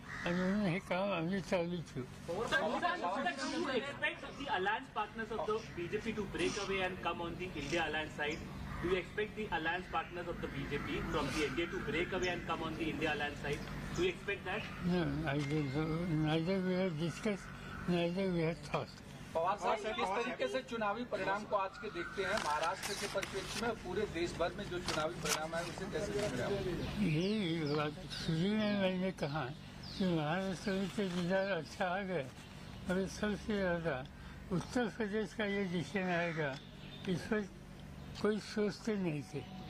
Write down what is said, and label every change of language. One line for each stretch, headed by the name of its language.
Marathi: आणि म्हणून हे काम आम्ही चालू ठेवू.
English: The alliance partners of the BJP to break away and come on the India alliance side. Do you expect the alliance partners of the BJP from the NDA to break away and come on the India alliance side? Do you expect that? No, neither we have discussed, neither we have thought.
Hindi: Pawar साहब किस तरीके से चुनावी परिणाम को आज के देखते हैं महाराष्ट्र के परिप्रेक्ष्य में. पूरे देश भर में जो चुनावी परिणाम है उसे कैसे देख रहे हैं. ये बात शुरू में मैंने कहा कि महाराष्ट्र में तो रिजल्ट अच्छा आ गया और सबसे ज़्यादा उत्तर प्रदेश का ये डिसीजन आएगा इस पर कोई सोचते नहीं थे.